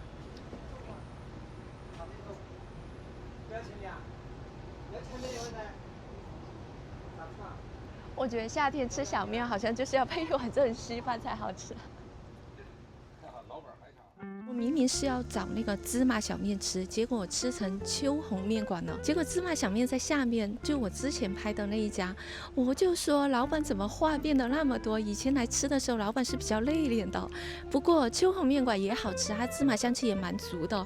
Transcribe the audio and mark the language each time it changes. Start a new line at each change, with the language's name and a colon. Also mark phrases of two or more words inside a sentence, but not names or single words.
Chinese: 我覺得夏天吃小麵好像就是要配一碗這種稀飯才好吃。我明明是要找那個芝麻小麵吃，結果我吃成秋紅麵館了。結果芝麻小麵在下面，就我之前拍的那一家，我就說老闆怎麼話變得那麼多？以前來吃的時候，老闆是比較內斂的。不過秋紅麵館也好吃，它芝麻香氣也蠻足的。